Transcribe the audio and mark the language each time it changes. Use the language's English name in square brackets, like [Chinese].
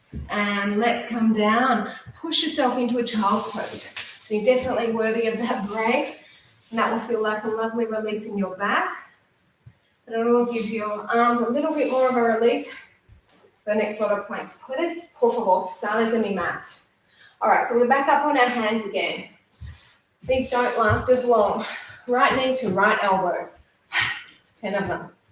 [English] And let's come down. Push yourself into a child's pose. So you're definitely worthy of that break. And that will feel like a lovely release in your back. And it will give your arms a little bit more of a release for the next lot of planks. [Spanish] Puedes, por favor, sales de mi mat. [English] All right, so we're back up on our hands again. These don't last as long. Right knee to right elbow. 10 of them.